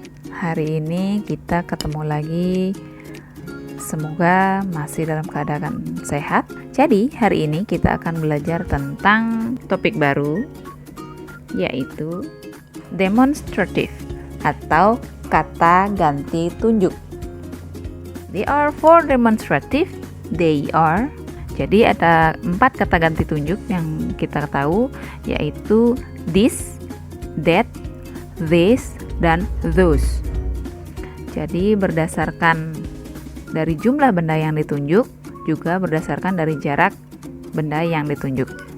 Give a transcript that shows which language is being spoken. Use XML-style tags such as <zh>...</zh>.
<id>Hari ini kita ketemu lagi. Semoga masih dalam keadaan sehat. Jadi, hari ini kita akan belajar tentang topik baru, yaitu demonstrative atau kata ganti tunjuk.</id> <en>They are for demonstrative. They are.</en> <id>Jadi ada 4 kata ganti tunjuk yang kita tahu, yaitu</id> <en>this, that, this,</en> <id>dan</id> <en>those.</en> <id>Jadi berdasarkan dari jumlah benda yang ditunjuk, juga berdasarkan dari jarak benda yang ditunjuk.</id>